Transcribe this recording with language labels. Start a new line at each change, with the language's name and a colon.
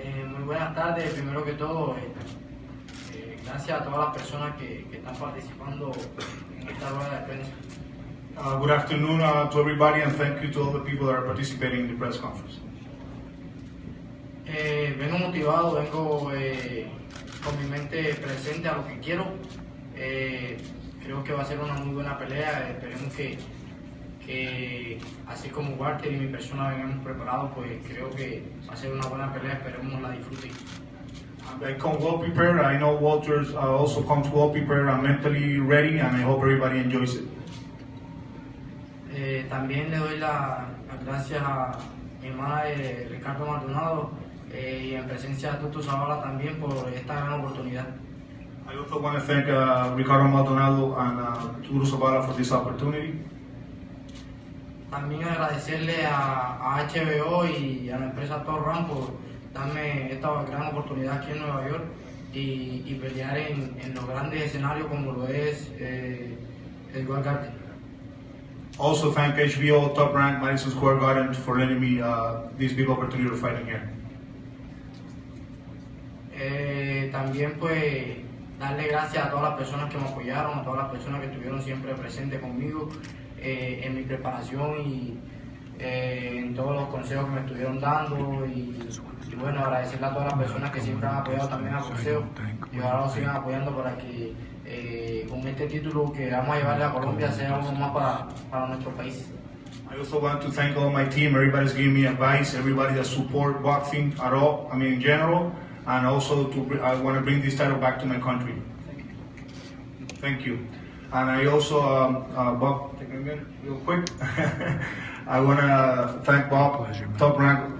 Spanish: Muy buenas tardes, primero que todo, gracias a todas las personas que están participando en esta rueda de prensa.
English: Good afternoon to everybody, and thank you to all the people that are participating in the press conference.
Spanish: Vengo motivado, vengo con mi mente presente a lo que quiero. Creo que va a ser una muy buena pelea. Esperemos que así como Walter y mi persona vengamos preparados, pues creo que va a ser una buena pelea. Esperemos la disfruten.
English: I come well prepared. I know Walter's also comes well prepared. I'm mentally ready, and I hope everybody enjoys it.
Spanish: También le doy las gracias a mi hermana Ricardo Maldonado y en presencia de Tutu Zavala también por esta gran oportunidad.
English: I also want to thank Ricardo Maldonado and Tutu Zavala for this opportunity.
Spanish: También agradecerle a HBO y a la empresa Torran por darme esta gran oportunidad aquí en Nueva York y pelear en los grandes escenarios como lo es el World Garden.
English: Also thank HBO, Top Rank, Madison Square Garden for letting me this big opportunity to fight in here.
Spanish: También pues darle gracias a todas las personas que me apoyaron, a todas las personas que estuvieron siempre presentes conmigo en mi preparación y en todos los consejos que me estuvieron dando y bueno, agradecerle a todas las personas que siempre han apoyado también al boxeo y ahora lo sigan apoyando para que con este título que vamos a llevarle a Colombia sea uno más para nuestro país.
English: I also want to thank all my team. Everybody's giving me advice. Everybody that support boxing at all. I mean, in general, and also I want to bring this title back to my country. Thank you. And I also, Bob, take a minute, real quick. I want to thank Bob, Top Rank.